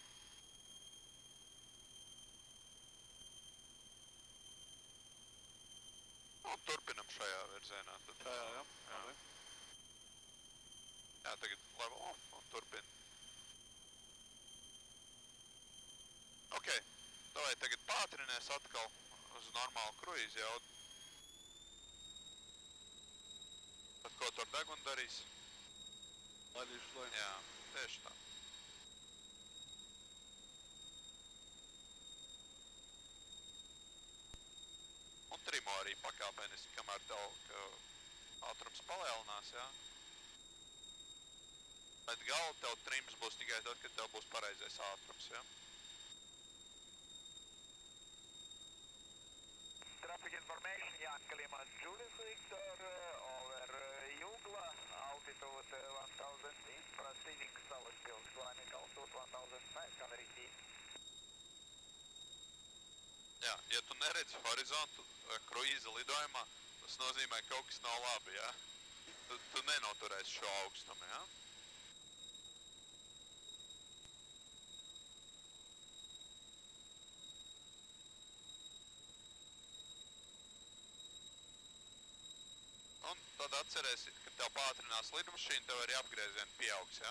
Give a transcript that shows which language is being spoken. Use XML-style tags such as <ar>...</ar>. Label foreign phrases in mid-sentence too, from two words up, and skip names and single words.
<lv>Nu, turpinam šajā virzienā, tad... Jā. Jā, tagad</lv> <en>level off</en> <lv>un turpin. Ok, davai tagad pātrinies atkal uz normālu kruīzi jaudu. Tad ko tu ar degunu darīs? Laidīšu lai. Jā, tieši tā. Un trimo arī pakāpeniski, kamēr tev ātrums palielinās, jā. Bet gala tev trims būs tikai tad, kad tev būs pareizais ātrums, jā.</lv> <en>Traffic information, Yankee Lima Julius Victor, over Jugla, altitude 1000 east, proceeding Salaspils, climbing altitude 1500 feet.</en> <lv>Jā, ja tu neredzi horizontu kruīza lidojumā, tas nozīmē, ka kaut kas nav labi, jā. Tu nenoturēsi šo augstumu, jā. Un tad atcerēsi, ka tev pātrinās lidmašīna, tev arī apgriezieni pieaugs, ja?</lv>